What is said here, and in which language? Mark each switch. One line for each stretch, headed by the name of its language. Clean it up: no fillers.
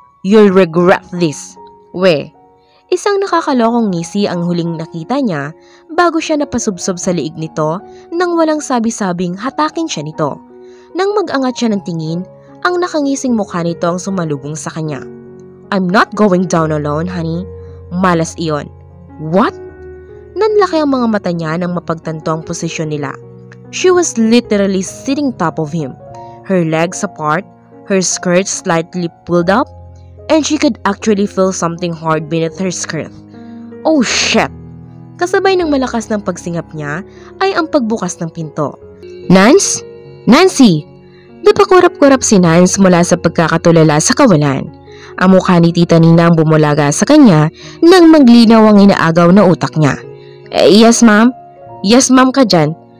English: You'll regret this. We.
Filipino: Isang nakakalokong ngisi ang huling nakita niya bago siya napasubsob sa liig nito nang walang sabi-sabing hatakin siya nito. Nang mag-angat siya ng tingin, Ang nakangising mukha nito ang sumalubong sa kanya.
English: I'm not going down alone, honey.
Filipino: Malas iyon.
English: What?
Filipino: Nanlaki ang mga mata niya nang mapagtanto ang posisyon nila.
English: She was literally sitting top of him, her legs apart, her skirt slightly pulled up, and she could actually feel something hard beneath her skirt. Oh shit!
Filipino: Kasabay ng malakas ng pagsingap niya ay ang pagbukas ng pinto. Nance? Nancy! Napakurap-kurap si Nance mula sa pagkakatulala sa kawalan. Ang mukha ni Tita Nina ang bumulaga sa kanya nang maglinaw ang inaagaw na utak niya.
English: Yes ma'am?
Filipino: Yes ma'am ka dyan?